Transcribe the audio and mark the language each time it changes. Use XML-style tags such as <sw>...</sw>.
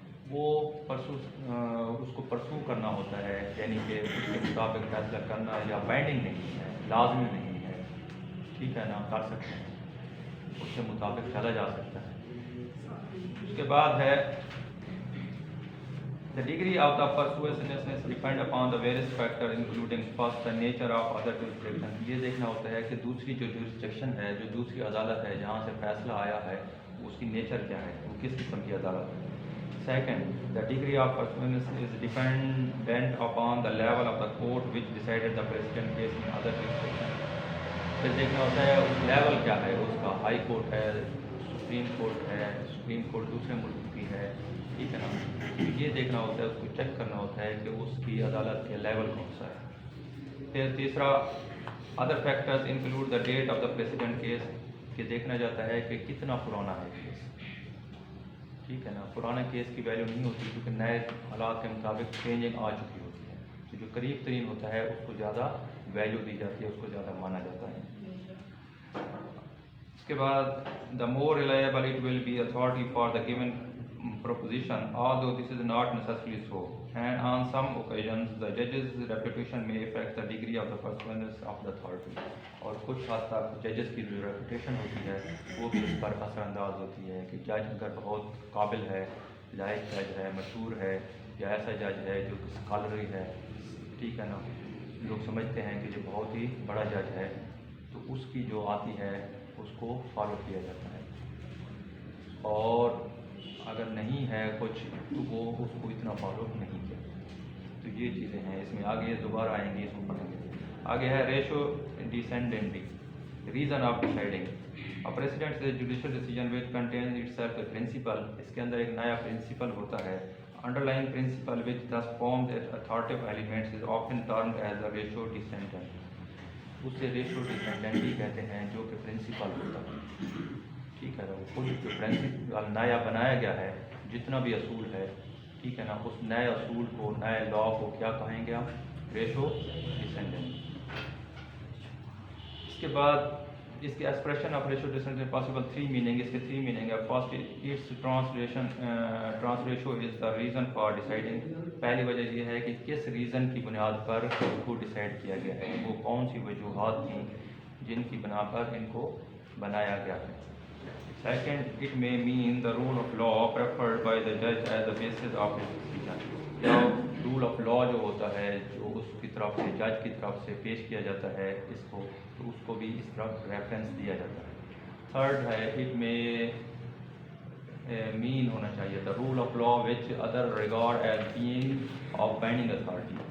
<ur>وہ اس کو پرسو کرنا ہوتا ہے، یعنی کہ اس کے مطابق فیصلہ کرنا، یا بائنڈنگ نہیں ہے، لازمی نہیں ہے. ٹھیک ہے نا، کر سکتے ہیں، اس کے مطابق چلا جا سکتا ہے. اس کے بعد ہے</ur> <en>The degree of the persuasiveness depend upon the various factors including first the nature of other jurisdiction.</en> <ur>یہ دیکھنا ہوتا ہے کہ دوسری جو jurisdiction ہے، جو دوسری عدالت ہے جہاں سے فیصلہ آیا ہے، اس کی نیچر کیا ہے، وہ کس قسم کی عدالت ہے.</ur> <en>Second, the degree of persuasiveness is dependent upon the level of the court which decided the precedent case in other jurisdiction.</en> <ur>پھر دیکھنا ہوتا ہے اس لیول کیا ہے اس کا، ہائی کورٹ ہے، سپریم کورٹ ہے، سپریم کورٹ دوسرے ملک کی ہے، ٹھیک ہے نا. یہ دیکھنا ہوتا ہے، اس کو چیک کرنا ہوتا ہے کہ اس کی عدالت کے لیول کون سا ہے. پھر تیسرا</ur> <en>other factors include the date of the president case,</en> <ur>کہ دیکھنا جاتا ہے کہ کتنا پرانا ہے کیس، ٹھیک ہے نا. پرانا کیس کی ویلیو نہیں ہوتی کیونکہ نئے حالات کے مطابق چینجنگ آ چکی ہوتی ہے، تو جو قریب ترین ہوتا ہے اس کو زیادہ ویلیو دی جاتی ہے، اس کو زیادہ مانا جاتا ہے. اس کے بعد</ur> <en>the more reliable it will be authority for the given proposition, although this is not necessarily so, and on some occasions the judge's reputation may affect the degree of the persuasiveness of the authority.</en> <ur>اور کچھ حد تک ججز کی جو reputation ہوتی ہے وہ بھی اس پر اثر انداز ہوتی ہے کہ جج اگر بہت قابل ہے، لائق جج ہے، مشہور ہے، یا ایسا جج ہے جو اسکالری ہے، ٹھیک ہے نا، لوگ سمجھتے ہیں کہ جو بہت ہی بڑا جج ہے، تو اس کی جو آتی ہے اس کو فالو کیا جاتا ہے. اور اگر نہیں ہے کچھ تو وہ اس کو اتنا فالو نہیں کیا. تو یہ چیزیں ہیں، اس میں آگے دوبارہ آئیں گے، اس کو پڑھیں گے. آگے ہے ratio ڈیسینڈنٹی،</ur> <en>Reason of deciding. Precedent سے judicial decision which contains itself a principle,</en> <ur>اس کے اندر ایک نیا پرنسپل ہوتا ہے.</ur> <en>Underline principle which thus forms its authoritative elements is often termed as a ratio descendant.</en> <ur>اس سے ریشو ڈیسینڈنٹی کہتے ہیں جو کہ پرنسپل ہوتا ہے، ٹھیک ہے نا. وہ خود جو پرنسپل نیا بنایا گیا ہے، جتنا بھی اصول ہے، ٹھیک ہے نا، اس نئے اصول کو، نئے لا کو کیا کہیں گے ہم؟ Ratio descendant. اس کے بعد اس کے</ur> <en>expression of ratio decidendi possible 3 meaning,</en> <ur>اس کے 3 میننگ ہے.</ur> <en>First its translation is the reason for deciding.</en> <ur>پہلی وجہ یہ ہے کہ کس ریزن کی بنیاد پر ان کو ڈیسائیڈ کیا گیا ہے، وہ کون سی وجوہات تھیں جن کی بنا پر ان کو بنایا گیا ہے.</ur> <en>Second, it may mean the rule of law preferred by the judge as the basis of his decision.</en> <ur>یا رول آف لا جو ہوتا ہے، جو اس کی طرف سے، جج کی طرف سے پیش کیا جاتا ہے اس کو، تو اس کو بھی اس طرف ریفرنس دیا جاتا ہے.</ur> <en>third ہے it may mean</en> <ur>ہونا چاہیے</ur> <en>The rule of law which other regard as being of binding authority.</en>